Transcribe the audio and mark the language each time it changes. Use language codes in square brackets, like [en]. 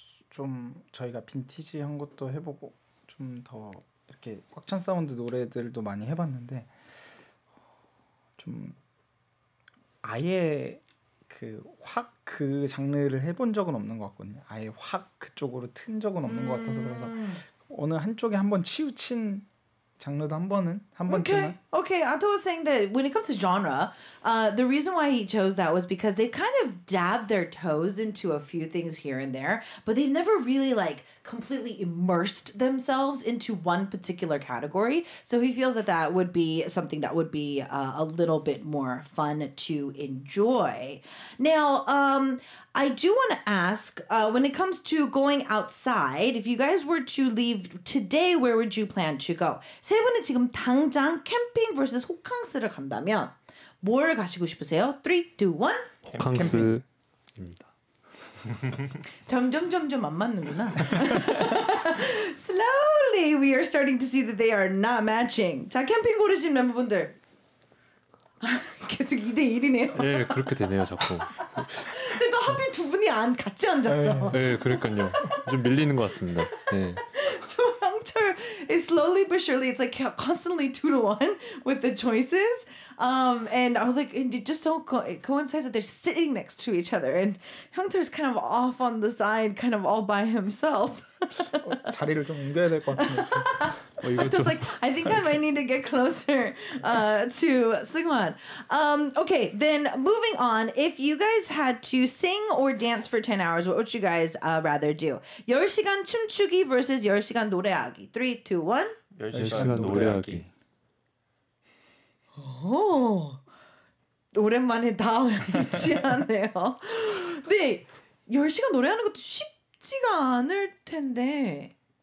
[ko] 좀 저희가 빈티지한 것도 해보고 좀 더 이렇게 꽉 찬 사운드 노래들도 많이 해봤는데 좀 아예 그 장르를 해본 적은 없는 것 같거든요. 아예 확 그쪽으로 튼 적은 없는 것 같아서 그래서 어느 한쪽에 한번 치우친 장르도 한 번쯤은. [en] Okay. Ato was saying that when it comes to genre, the reason why he chose that was because they kind of dabbed their toes into a few things here and there, but they've never really like completely immersed themselves into one particular category. So he feels that that would be something that would be a little bit more fun to enjoy. Now, I do want to ask, when it comes to going outside, if you guys were to leave today, where would you plan to go? [ko] 세 분은 지금 당장 캠핑 vs 호캉스를 간다면 뭘 가시고 싶으세요? 3, 2, 1. 호캉스입니다. 점점 안 맞는구나. [en] Slowly we are starting to see that they are not matching. [ko] 자, 캠핑 고르신 멤버분들. 계속 2대1이네요. 네, 그렇게 되네요, 자꾸. 근데 또 하필 두 분이 같이 앉았어. 네, 그러니까요. 좀 밀리는 것 같습니다. 네. [en] So Hyungcheol is slowly but surely, it's like constantly 2-1 with the choices. And I was like, and it just don't coincide that they're sitting next to each other. And Hyungcheol's kind of off on the side, kind of all by himself. [ko] 자리를 좀 옮겨야 될 것 같은데. [en] Just like, I think I might need to get closer to Seungwon. Okay, then moving on. If you guys had to sing or dance for 10 hours, what would you guys rather do? [ko] 10시간 춤추기 versus 10시간 노래하기. 3, 2, 1. 10시간 노래하기. 오, 오랜만에 다 일치하네요. 네, 10시간 노래하는 것도 쉽지가 않을 텐데.